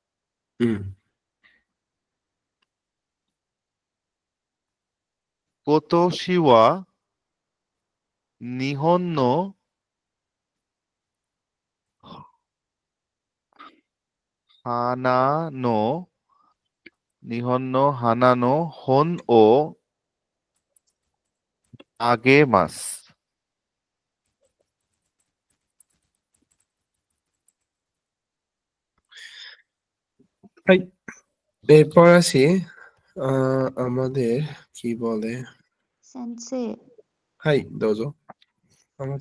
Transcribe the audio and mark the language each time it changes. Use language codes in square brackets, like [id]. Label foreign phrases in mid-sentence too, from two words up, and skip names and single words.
[ja] 今年は日本の花の本をあげます. [bn] এরপর আসি আমাদের কি বলে Sensei. [ja] はい どうぞ [bn] আমাদের